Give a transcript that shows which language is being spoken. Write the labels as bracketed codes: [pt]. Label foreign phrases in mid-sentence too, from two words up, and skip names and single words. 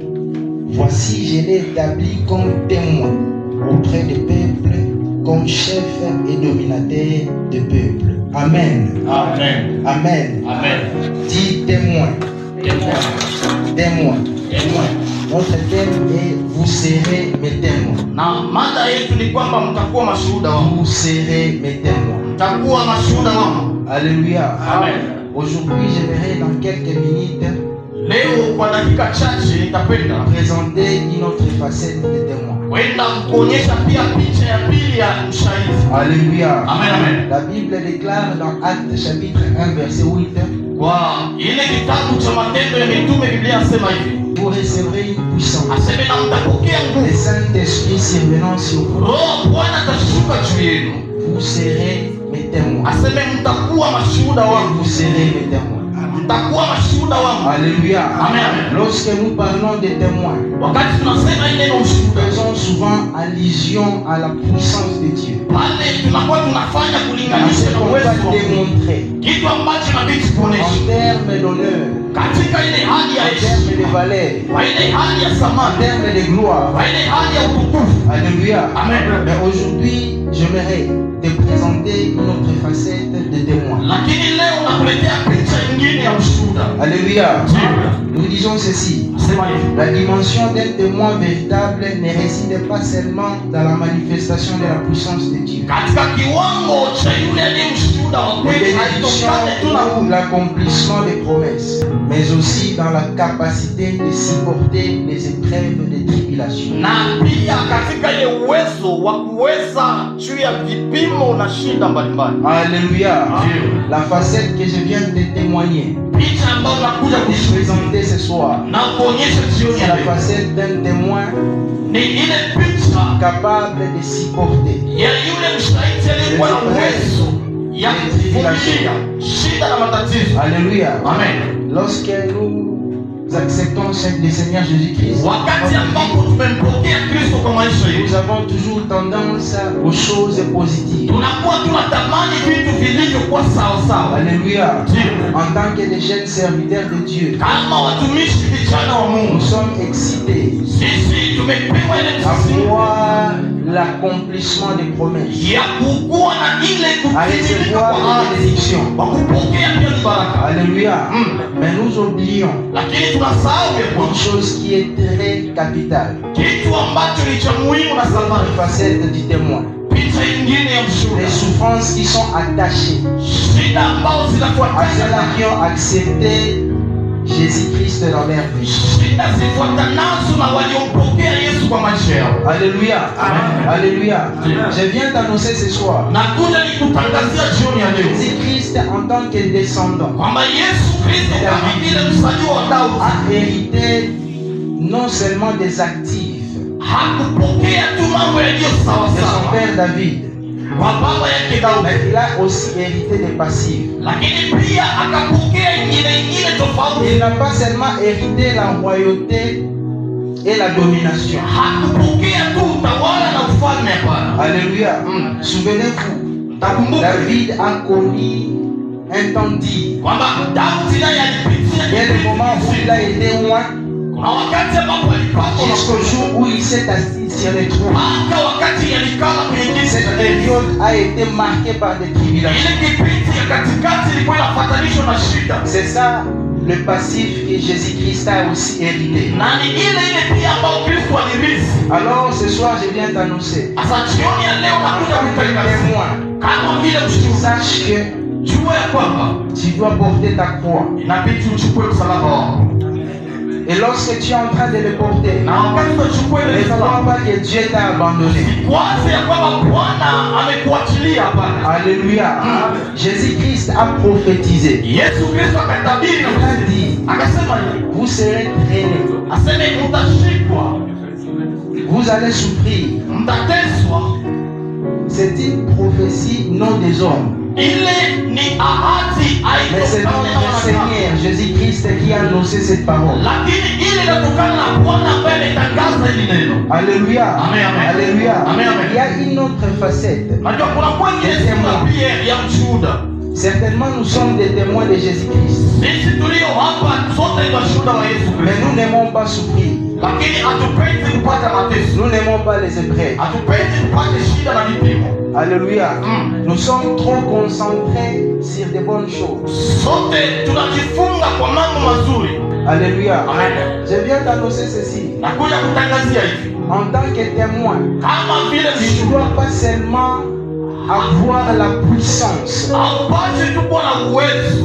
[fr] Voici, je l'ai établi comme témoin auprès des peuples, comme chef et dominateur des peuples. Amen. Amen. Amen. Amen. Dis témoin. Témoin. Témoin. Témoin. Notre thème est vous serez mes témoins. [sw] Na mada yetu ni kwamba mtakuwa mashuhuda wangu. [fr] Vous serez mes témoins. [sw] Mtakuwa mashuhuda wangu. [fr] Alléluia. Amen. Aujourd'hui, j'aimerais dans quelques minutes [sw] Leo kwa dakika chache nitapenda [fr] présenter une autre facette de témoin. [sw] kwenda kuonyesha pia picha ya pili ya mshahidi. [fr] Alléluia. Amen, amen. La Bible déclare dans Actes chapitre 1 verset 8, [sw] Kwa ile kitabu cha Matendo ya Mitume, Biblia inasema hivi, [fr] vous recevrez une puissance. [sw] aseme na mtapokea [fr] Le [sw] nguvu, [fr] Saint-Esprit survenant sur vous. [sw] Roho Bwana atashuka juu yenu, [fr] Vous serez mes témoins. [sw] aseme mtakuwa mashuhuda [fr] Et [sw] wangu. [fr] vous serez mes témoins. [sw] Mtakuwa mashuhuda wangu. [fr] Alléluia. Amen, amen. Lorsque nous parlons de témoins, [sw] Wakati tunasema ile neno [fr] nous [sw] ushuhuda, [fr] faisons souvent allusion à la puissance de Dieu. [sw] pale tunakuwa tunafanya [fr] À [sw] kulinganisha [fr] ce [sw] na [fr] qu'on [sw] uwezo [fr] va [sw] wa Mungu, [fr] démontrer [sw] kitu ambacho inabidi [fr] en [sw] tuoneshe [fr] termes d'honneur, [sw] katika ile hali ya [fr] en termes de [sw] heshima, [fr] valeur, [sw] kwa ile hali ya [fr] en [sw] thamani, [fr] termes de gloire. [sw] kwa ile hali ya utukufu. [fr] Alléluia. Amen. Mais aujourd'hui, j'aimerais te présenter une autre facette de témoin. [sw] Lakini leo nakuletea picha nyingine ya ushuhuda. [fr] Alléluia. [sw] Ndiyo. [fr] Nous disons ceci. [sw] Sema hivi, [fr] La dimension d'un témoin véritable ne réside pas seulement dans la manifestation de la puissance de Dieu, [sw] katika kiwango cha yule aliye mshuhuda wa [fr] les [sw] kweli [fr] bénédictions [sw] haitokane tu na [fr] ou l'accomplissement des promesses, mais aussi dans la capacité de supporter les épreuves des tribulations. [sw] na pia katika ile uwezo wa kuweza juu ya vipimo na shida mbalimbali. [fr] Alléluia. [sw] Ndiyo. [fr] La facette que je viens de témoigner, [sw] Picha ambayo nakuja [fr] de [sw] kushuhudia [fr] présenter ce soir, [sw] na kuonyesha jioni [fr] c'est [sw] ya [fr] la [sw] leo [fr] facette d'un témoin [sw] ni ile picha [fr] capable de supporter [sw] ya yule mshahidi aliyekuwa na uwezo ya kuvumilia shida na matatizo. [fr] Alléluia. Amen. Lorsque nous acceptons le Seigneur Jésus-Christ, [sw] Wakati ambapo tumempokea Kristo kwa maisha [fr] nous [sw] yetu, [fr] avons toujours tendance aux choses positives. [sw] tunakuwa tunatamani vitu vilivyokuwa sawa sawa. [fr] Alléluia. [sw] Ndiyo. [fr] En tant que des jeunes serviteurs de Dieu, [sw] Kama watumishi vijana wa [fr] nous [sw] Mungu, [fr] sommes excités [sw] sisi tumepewa ile [fr] à [sw] msisimko [fr] voir l'accomplissement des promesses, [sw] ya kukuwa na ile [fr] à [sw] kutimilika [fr] recevoir [sw] kwa [fr] les [sw] ahadi, [fr] bénédictions. [sw] kwa kupokea pia ni baraka. [fr] Alléluia. Mais nous oublions [sw] Lakini tunasahau ya [fr] une [sw] kwamba [fr] chose qui est très capitale, [sw] kitu ambacho ni cha muhimu na [fr] la [sw] thamani, [fr] facette du témoin. [sw] picha ingine ya mshuhuda, [fr] Les souffrances qui sont attachées [sw] shida ambazo [fr] à [sw] zinafuatana [fr] ceux-là qui ont accepté Jésus-Christ dans leur vie. [sw] shida zifuatanazo na waliompokea Yesu kwa maisha yao. [fr] Alléluia. Amen. Alléluia. Amen. Je viens d'annoncer ce soir, [sw] Na kuja nikutangazia jioni ya leo [fr] Jésus-Christ en tant que descendant [sw] kwamba Yesu Kristo kama vile mzaliwa wa Daudi [fr] a hérité non seulement des actifs [sw] hakupokea tu mambo yaliyo sawa [fr] de son [sw] sawa [fr] père David, [sw] kwa baba yake Daudi, [fr] mais il a aussi hérité des passifs. [sw] lakini pia akapokea ingine tofauti. [fr] Il n'a pas seulement hérité la royauté et la domination. [sw] Hakupokea tu utawala na ufalme, hapana. [fr] Alléluia. Souvenez-vous, [sw] Takumbuka [fr] David a connu un temps dit. [sw] kwamba Daudi naye alipitia [fr] Il y a des moments où il a été loin, [sw] na wakati ambapo alipatwa na [fr] jusqu'au jour où il s'est assis sur les trônes. [sw] hata wakati alikala kwenye kiti [fr] Cette [sw] cha enzi. [fr] période a été marquée par des tribulations. [sw] Ile kipindi ya katikati ilikuwa inafatanishwa na shida, [fr] C'est ça le passif que Jésus-Christ a aussi hérité. [sw] na ni ile pia ambayo Kristo alirithi. [fr] Alors ce soir, je viens t'annoncer. [sw] Sasa jioni ya leo nakuja kutangazia [fr] Témoin, [sw] kama vile mshtuko, [fr] sache que [sw] jua ya kwamba [fr] tu dois porter ta croix. [sw] inabidi uchukue msalaba wako, [fr] Et lorsque tu es en train de le porter, [sw] na wakati utachukua ile [fr] ne crois [sw] msalaba, [fr] pas que Dieu t'a abandonné. [sw] kwanza ya kwamba Bwana amekuachilia. Hapana, [fr] Alléluia. Jésus-Christ a prophétisé. [sw] Yesu Kristo akatabiri [fr] Il [sw] na [fr] a dit, [sw] akasema, [fr] vous serez traînés, [sw] aseme mtashikwa, [fr] vous allez souffrir. [sw] mtateswa. [fr] C'est une prophétie non des hommes, [sw] Ile ni ahadi [fr] mais c'est [sw] haitokana na [fr] notre [sw] wanadamu, [fr] Seigneur Jésus-Christ qui a annoncé cette parole. [sw] lakini ile inatokana na Bwana ambaye ametangaza hili neno. [fr] Alléluia. Amen, amen. Alléluia. Amen, amen. Il y a une autre facette. [sw] Najua kuna kwa ingine sura pia ya mshuhuda. [fr] Certainement, nous sommes des témoins de Jésus-Christ, [sw] Sisi tulio hapa sote ni mashuhuda wa Yesu [fr] mais [sw] Kristo, [fr] nous n'aimons pas souffrir. [sw] lakini hatupendi kupata mateso, [fr] Nous n'aimons pas les épreuves. [sw] hatupendi kupata shida na vipimo. [fr] Alléluia. Mm. Nous sommes trop concentrés sur de bonnes choses. [sw] Sote tunajifunga kwa mambo mazuri. [fr] Alléluia. Amen. Je viens t'annoncer ceci. [sw] Nakuja kutangazia hivi [fr] En tant que témoin, [sw] kama vile [fr] tu ne [sw] mshuhuda, [fr] dois pas seulement avoir la puissance [sw] haupasi tu kuwa na uwezo